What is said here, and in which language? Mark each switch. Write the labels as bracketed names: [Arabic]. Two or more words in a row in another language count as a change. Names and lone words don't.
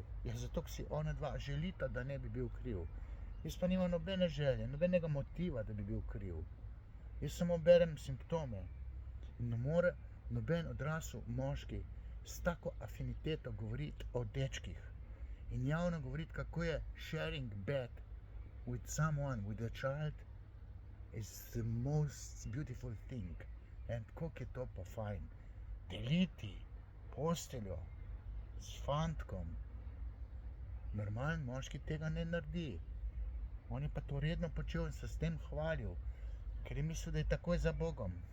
[Slovenian] Ja, zato, ker si ona dva želita, da ne bi bil kriv. Jaz pa nimam nobene želje, nobenega motiva, da bi bil kriv. Jaz samo berem simptome. In ne more noben odrasel moški s tako afiniteto govoriti o dečkih in javno govoriti, kako je [English] sharing bed with someone, with a child, is the most beautiful thing. [Slovenian] In koliko je to pa fajn. Deliti posteljo s fantkom. Normalen moški tega ne naredi. On je pa to redno počel in se s tem hvalil, ker je mislil, da je takoj za Bogom.